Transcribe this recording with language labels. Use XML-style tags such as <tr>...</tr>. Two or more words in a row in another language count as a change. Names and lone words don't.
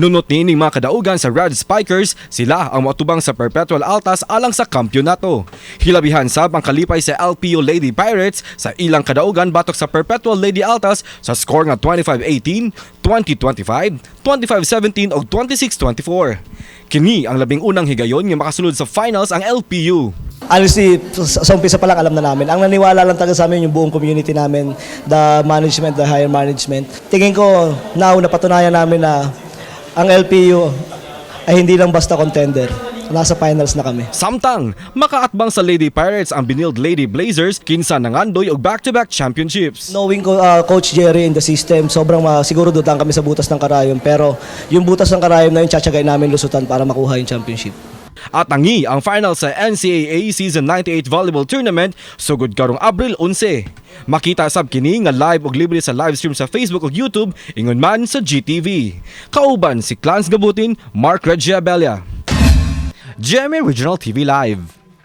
<ceb>Nunot niining mga kadaugan sa Red Spikers, sila ang moatubang sa Perpetual Altas alang sa kampyonato. Hilabihan sab ang kalipay sa LPU Lady Pirates sa ilang kadaugan batok sa Perpetual Lady Altas sa score nga 25-18, 20-25, 25-17 ug 26-24. Kini ang labing unang higayon nga makasulod sa finals ang LPU.</ceb> <tl>Honestly, sa umpisa pa lang alam na namin. Ang naniwala lang talaga sa amin yung buong community namin,</tl> <en>the management, the higher management.</en> <tl>Tingin ko, now napatunayan namin na ang LPU ay hindi lang basta contender. Nasa finals na kami.</tl> <ceb>Samtang, makaatbang sa Lady Pirates ang binild Lady Blazers kinsa nangandoy og</ceb> <en>back-to-back championships. Knowing ko, Coach Jerry in the system,</en> <tl>sobrang siguro dutang kami sa butas ng karayom. Pero yung butas ng karayom na yun, tsatsagay namin lusutan para makuha yung championship.</tl> <ceb>At tangi ang final sa NCAA Season 98 Volleyball Tournament sugod karong Abril 11. Makita sab kini nga live ug libre sa live stream sa Facebook ug YouTube ingon man sa GTV. Kauban si Clans Gabutin, Mark Reggie Abella. GMA Regional TV Live.</ceb>